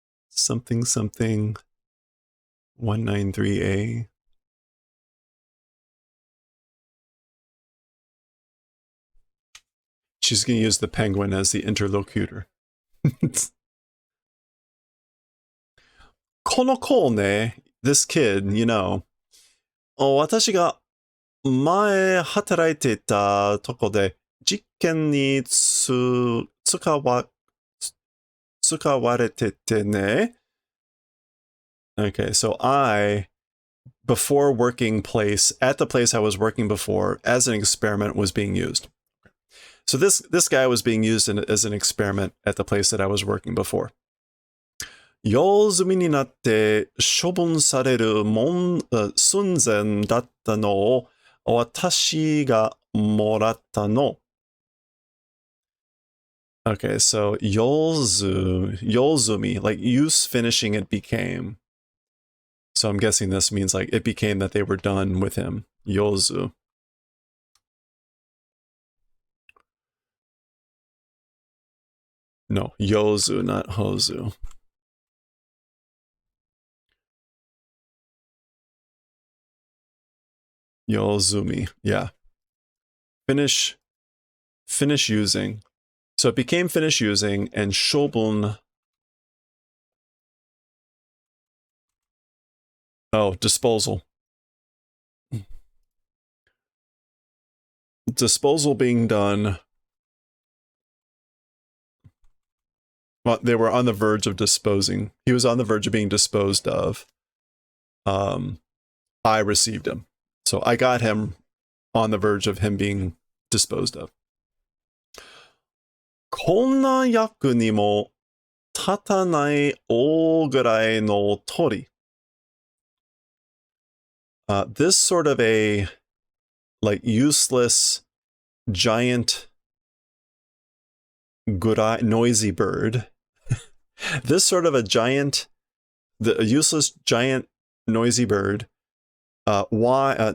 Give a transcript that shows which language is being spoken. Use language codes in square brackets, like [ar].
[en] Something 193A. She's going to use the penguin as the interlocutor. [ja] この子ね, [en] this kid, you know, [ja] 私が前働いていたとこで実験に使われててね. [en] Okay, so before working place, at the place I was working before, as an experiment was being used. So this guy was being used as an experiment at the place that I was working before. [ja] 用済みになって処分される寸前だったのを私がもらったの。 [en] Okay, so [ja] 用済み, [en] like use finishing it became. So I'm guessing this means like it became that they were done with him. [ja] 用済. [en] No, 用済, not ほず. Yozumi, yeah. Finish using. So it became finish using, and shobun. Oh, disposal. Disposal being done. Well, they were on the verge of disposing. He was on the verge of being disposed of. I received him. So I got him on the verge of him being disposed of. [ja] こんな役にも立たない大ぐらいの鳥. [en] This sort of a like useless giant noisy bird. This sort of a useless giant noisy bird. Why?